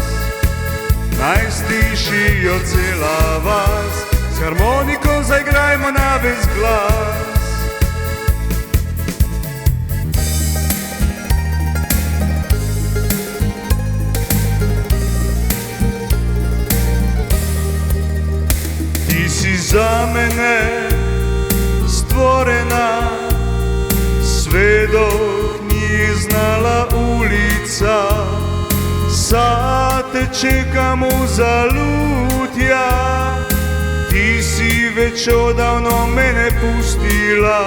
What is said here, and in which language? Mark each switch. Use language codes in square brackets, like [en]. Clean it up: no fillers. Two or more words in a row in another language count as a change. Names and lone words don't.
[sl] Naj slišijo cela vas, s harmoniko zaigrajmo na ves glas. [hr] Za mene stvorena, sve dok nije znala ulica, sad te čekam uzalud ja, ti si već odavno mene pustila.